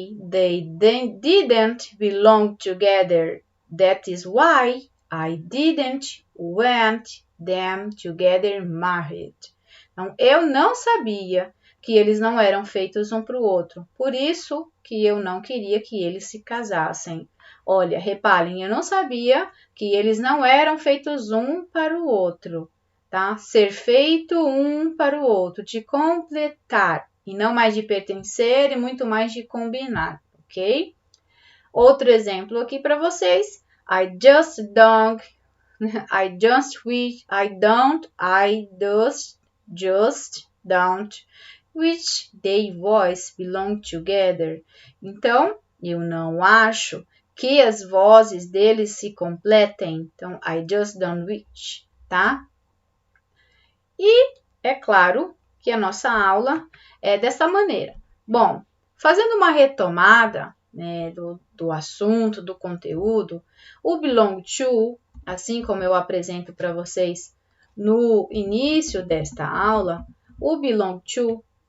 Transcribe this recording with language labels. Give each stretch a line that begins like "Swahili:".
English: They didn't belong together. That is why I didn't want them to get married.
Portuguese: Então, eu não sabia que eles não eram feitos um para o outro. Por isso que eu não queria que eles se casassem. Olha, reparem, eu não sabia que eles não eram feitos um para o outro, tá? Ser feito um para o outro, de completar, e não mais de pertencer e muito mais de combinar, ok? Outro exemplo aqui para vocês.
English: I just don't I just wish, I just don't wish they voices belong together.
Portuguese: Então, eu não acho que as vozes deles se completem. Então,
English: I just don't wish,
Portuguese: tá? E é claro que a nossa aula é dessa maneira. Bom, fazendo uma retomada, né, do assunto, do conteúdo, o belong to, assim como eu apresento para vocês no início desta aula, o belong to,